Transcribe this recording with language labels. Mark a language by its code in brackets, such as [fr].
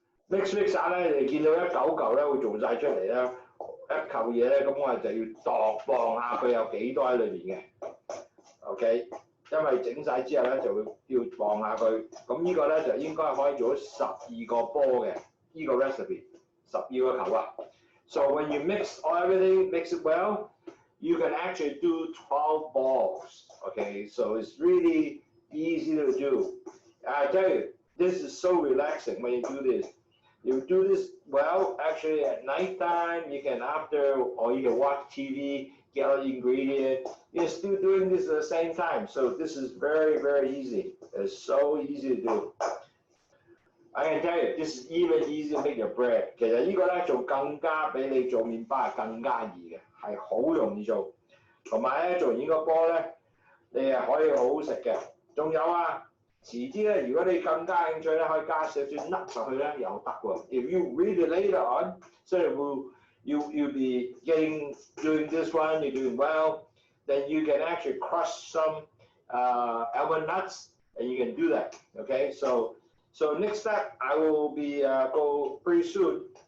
[yue] mix 下咧，你見到一嚿咧會做晒出嚟啦。一嚿嘢咧，咁我哋就要磅下佢有幾多喺裏邊嘅 ，OK？因為整晒之後咧，就會要磅下佢。咁呢個咧就應該可以做到12個波嘅，呢個 recipe 12個球啊。 [en] So when you mix everything, mix it well, you can actually do 12 balls. Okay, so it's really easy to do. I tell you, this is so relaxing when you do this. You do this well, actually at night time, you can or you can watch TV, get all the ingredients. You're still doing this at the same time. So this is very, very easy. It's so easy to do. I can tell you, this is even easy to make your bread. [yue] 其實呢個咧做更加比你做麵包係更加易嘅，係好容易做。同埋咧做完呢個波咧，你係可以好好食嘅。仲有啊，遲啲咧如果你更加興趣咧，可以加少少 nut 落去咧又得喎。 [en] If you read it later on, so you'll be doing this one, you're doing well. then you can actually crush some almond nuts, and you can do that. Okay, so next step, I will be go pretty soon.